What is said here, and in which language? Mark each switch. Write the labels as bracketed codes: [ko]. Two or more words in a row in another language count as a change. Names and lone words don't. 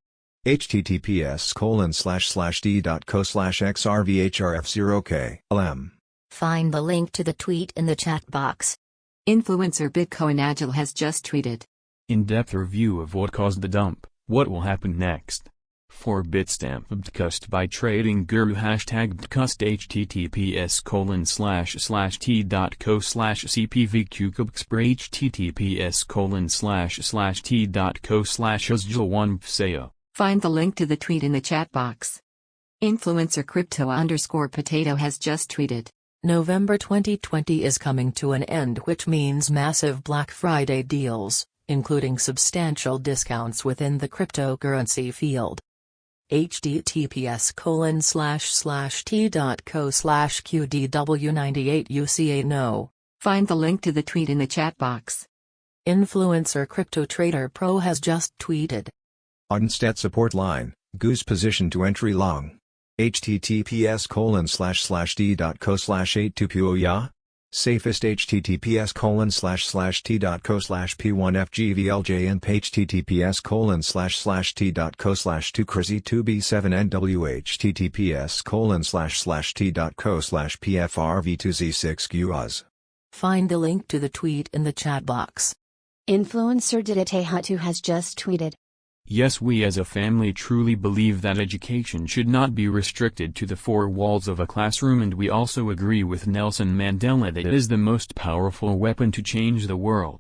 [en] https://t.co/xrvhrf0k/lm. Find the link to the tweet in the chat box. Influencer Bitcoin Agile has just tweeted. In-depth review of what caused the dump, what will happen next. For Bitstamp Btcust by Trading Guru hashtag Btcust https://t.co/cpvqcubexpr https://t.co/uzjul1pseo. Find the link to the tweet in the chat box. Influencer Crypto_Potato has just tweeted. November 2020 is coming to an end, which means massive Black Friday deals, including substantial discounts within the cryptocurrency field. https://t.co/qdw98uca Find the link to the tweet in the chat box. Influencer Crypto Trader Pro has just tweeted. Onstead support line, goose position to entry long. https://t.co/82poya? Safest https://t.co/p1fgvljnp https://t.co/2crazy2b7nw https://t.co/pfrv2z6guaz. Find the link to the tweet in the chat box. Influencer Diditehatu has just tweeted. Yes, we as a family truly believe that education should not be restricted to the four walls of a classroom, and we also agree with Nelson Mandela that it is the most powerful weapon to change the world.